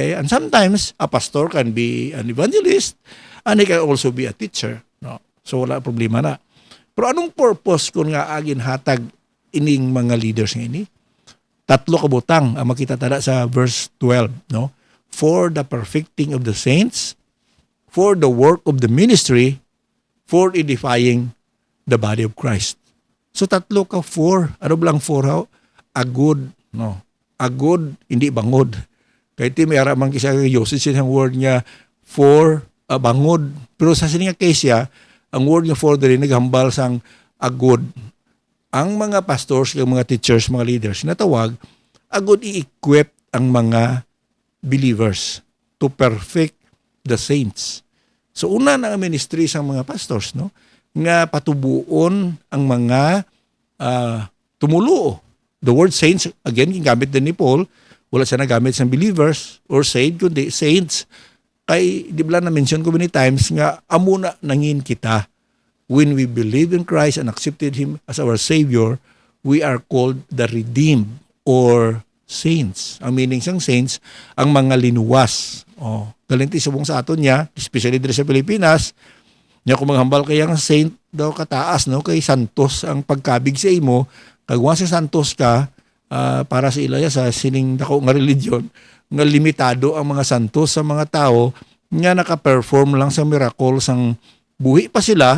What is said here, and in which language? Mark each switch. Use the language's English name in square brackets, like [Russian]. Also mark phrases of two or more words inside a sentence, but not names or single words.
[English] And sometimes, a pastor can be an evangelist and he can also be a teacher. No? So, [Hiligaynon] wala problema na. Pero anong purpose kung nga agin hatag ining mga leaders nga ini? Tatlo kabutang ang makita tada sa verse 12. No? [English] For the perfecting of the saints, for the work of the ministry, for edifying the body of Christ. So, [Hiligaynon] tatlo ka for. Ano blang for? Agod. No? Agod, hindi bangod. Kaya iti may aramang kisa Yosef siyang word niya for bangod. Pero sa sininga case siya, ang word nga for diri naghambal sang agod ang mga pastors, ang mga teachers, mga leaders natawag agod i-equip ang mga believers [English] to perfect the saints. [Hiligaynon] So una na ang ministry sang mga pastors no nga patubuon ang mga tumuluo. [English] The word saints [Hiligaynon] again gingamit din ni Paul, wala siya nagamit sa believers or saved kundi saints. Kay di ba na mention ko [English] many times [Hiligaynon] nga amuna nangin kita [English] when we believe in Christ and accepted Him as our Savior, we are called the redeemed or saints. [Hiligaynon] Ang meaning sang saints, ang mga linuwas. Galinti subong sa aton niya, especially dito sa Pilipinas, niya kung maghambal kaya nga saint daw kataas, no? Kay santos ang pagkabig sa imo, kagwa sa santos ka, para sa ilaya sa sining dako nga religion, nga limitado ang mga santos sa mga tao nga naka-perform lang sa miracle sang buhi pa sila.